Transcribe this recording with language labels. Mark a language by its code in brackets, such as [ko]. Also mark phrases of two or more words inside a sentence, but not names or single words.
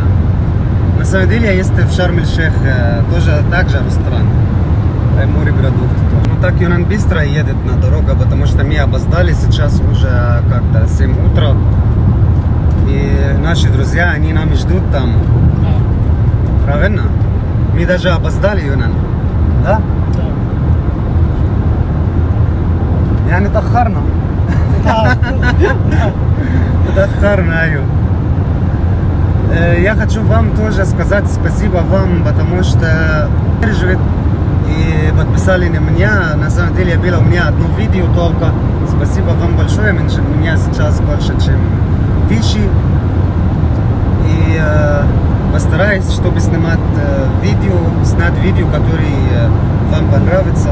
[ru] На самом деле, есть в Шарм-эль-Шейх тоже так же ресторан, морепродукты. Ну так Юнан быстро едет на дорогу, потому что мы опоздали, сейчас уже как-то 7 утра. И наши друзья, они нам ждут там. Правильно? Мы даже опоздали, Юнан. Да? Да. [ar] يعني تأخرنا. تأخرنا, أيوه. [ru] Я хочу вам тоже сказать спасибо вам, потому что держите и подписали на меня. На самом деле было у меня одно видео только. Спасибо вам большое. Меня сейчас больше, чем 1000. И постараюсь, чтобы снять видео, которое вам понравится.